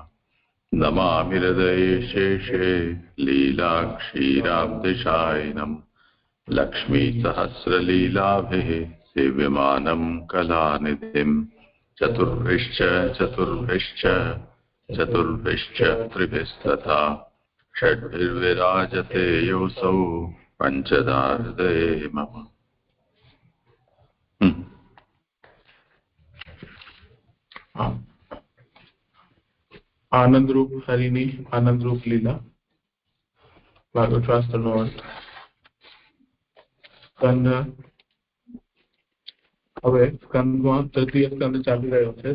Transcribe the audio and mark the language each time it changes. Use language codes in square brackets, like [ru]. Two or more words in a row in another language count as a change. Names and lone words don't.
[sa] नमामि हृदये शेषे लीलाक्षीराब्धिशायिनम् लक्ष्मीसहस्रलीलाभिः सेव्यमानं कलानिधिम्। चतुर्भिश्च त्रिभिस्तथा षड्भिर्विराजते योऽसौ पञ्चदा हृदये मम। [gu] આનંદરૂપ હરિની આનંદરૂપ લીલા ભાગવત શાસ્ત્રનો અર્થ. સ્કંદ હવે સ્કંદમાં તૃતીય સ્કંદ ચાલી રહ્યો છે.